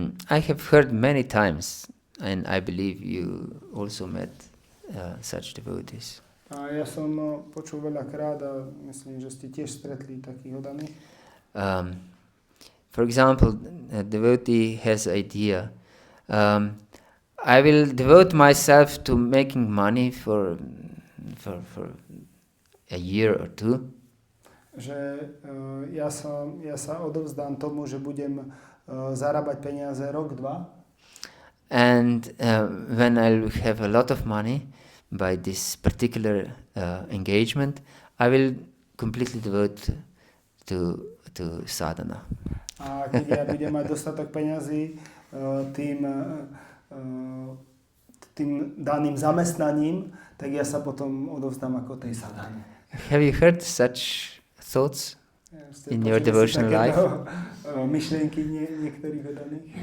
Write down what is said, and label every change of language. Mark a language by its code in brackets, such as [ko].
[en] I have heard many times, and I believe you also met such devotees. [sk] A ja som počul veľakrát a myslím, že ste tiež stretli takých oddaných. [en] For example, a devotee has idea, I will devote myself to making money for a year or two. [sk] Že ja sa odovzdám tomu, že budem zarábať peniaze rok, dva. [en] And when I'll have a lot of money by this particular engagement, I will completely devote to sadhana. [sk] A keď ja budem mať dostatok peňazí tým daným zamestnaním, tak ja sa potom odovzdám ako tej sadhane. [en] Have you heard such thoughts [sk] Ste [en] in your [sk] počuli si [en] devotional life? [sk] takéto myšlienky niektorých vedaných?